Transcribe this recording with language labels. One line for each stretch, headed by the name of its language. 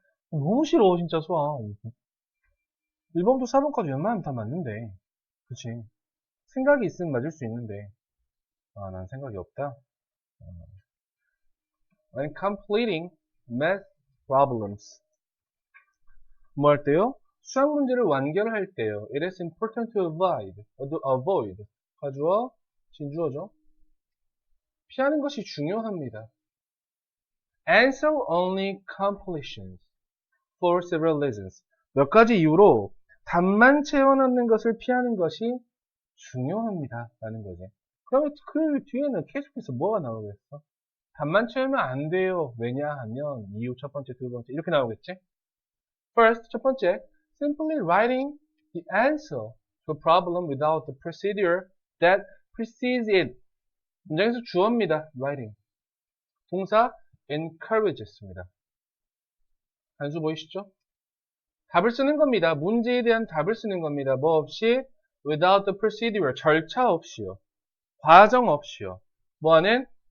Korean: 너무 싫어, 진짜 수학. 1번부터 4번까지 웬만하면 다 맞는데. 그치? 생각이 있으면 맞을 수 있는데. 아, 난 생각이 없다.
English: When completing math problems.
Korean: 뭐 할 때요? 수학 문제를 완결할 때요.
English: It is important to avoid.
Korean: 가주어, 진주어죠. 피하는 것이 중요합니다.
English: Answer only completions for several reasons.
Korean: 몇 가지 이유로 답만 채워넣는 것을 피하는 것이 중요합니다. 라는 거지. 그러면 그 뒤에는 계속해서 뭐가 나오겠어? 답만 채우면 안 돼요. 왜냐하면 이유 첫 번째, 두 번째 이렇게 나오겠지?
English: First,
Korean: 첫 번째,
English: simply writing the answer to a problem without the procedure that precedes it.
Korean: 문장에서 주어입니다. writing. 동사 encourages입니다. 단수 보이시죠? 답을 쓰는 겁니다. 문제에 대한 답을 쓰는 겁니다. 뭐 없이?
English: without the procedure.
Korean: 절차 없이요. 과정 없이요. 뭐하는?